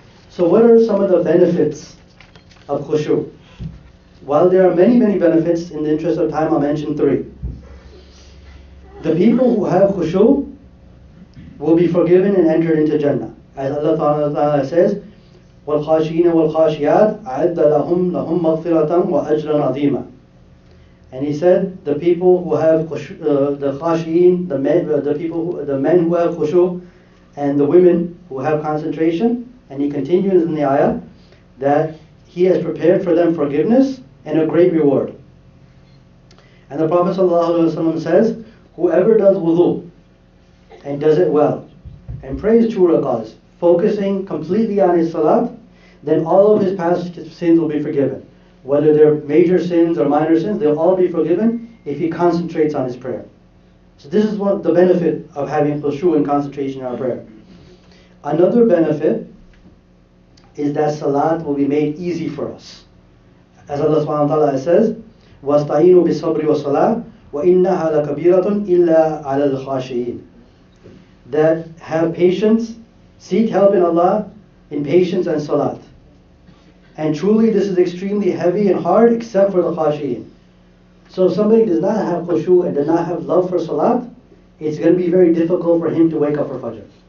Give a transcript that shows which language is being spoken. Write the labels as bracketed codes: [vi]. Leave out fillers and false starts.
[en] So what are some of the benefits of khushu? While there are many, many benefits, in the interest of time I'll mention 3. The people who have khushu will be forgiven and enter into Jannah. As Allah ta'ala says, [ar] وَالْخَاشِينَ وَالْخَاشِيَاتِ أَعَدَّ لَهُمْ مَغْفِرَةً وَأَجْرًا عَظِيمًا. [en] And he said, the people who have khushu, the khashiyin, the men who have khushu, and the women who have concentration. And he continues in the ayah that he has prepared for them forgiveness and a great reward. And the Prophet ﷺ says, whoever does wudu and does it well and prays 2 rakahs, focusing completely on his salat, then all of his past sins will be forgiven. Whether they're major sins or minor sins, they'll all be forgiven if he concentrates on his prayer. So this is what the benefit of having khushu and concentration in our prayer. Another benefit is that salat will be made easy for us. As Allah subhanahu wa ta'ala says, [ar] وَاسْتَعِينُوا بِالصَّبْرِ وَالصَّلَاةِ وَإِنَّهَا لَكَبِيرَةٌ إِلَّا عَلَى الْخَاشِعِينَ. [en] That have patience, seek help in Allah in patience and salat. And truly this is extremely heavy and hard except for the khashi'in. So if somebody does not have khushu and does not have love for salat, it's going to be very difficult for him to wake up for fajr.